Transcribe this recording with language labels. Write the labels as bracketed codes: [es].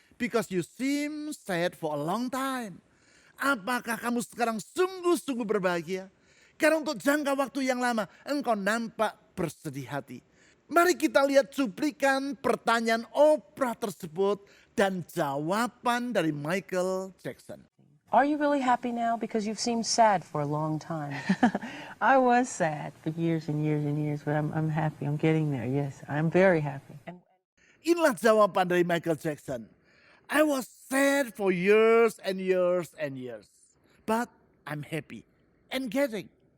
[en] Because you seem sad for a long time." [id] Apakah kamu sekarang sungguh-sungguh berbahagia? Karena untuk jangka waktu yang lama engkau nampak bersedih hati. Mari kita lihat cuplikan pertanyaan Oprah tersebut dan jawaban dari Michael Jackson. [en] Are you really happy now? Because you've seemed sad for a long time. I was sad for years and years and years, but I'm happy. I'm getting there. Yes, I'm very happy. [id] Inilah jawaban dari Michael Jackson. [en] I was sad for years and years and years. But I'm happy and getting.